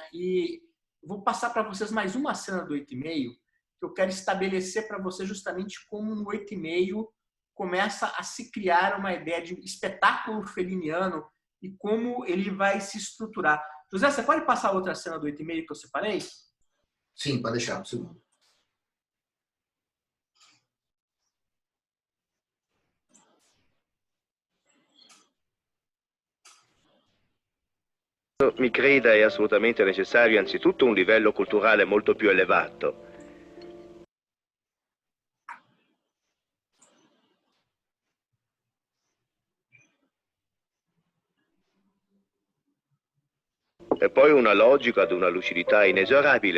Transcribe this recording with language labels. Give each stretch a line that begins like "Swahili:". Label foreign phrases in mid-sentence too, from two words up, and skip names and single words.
Portuguese: E vou passar para vocês mais uma cena do 8,5, que eu quero estabelecer para vocês justamente como no 8,5 começa a se criar uma ideia de espetáculo feliniano e como ele vai se estruturar. José, você pode passar outra cena do 8,5 que eu separei? Sim, pode deixar, um segundo.
Italian: Mi creda, è assolutamente necessario anzitutto un livello culturale molto più elevato. E poi una logica ad una lucidità inesorabile.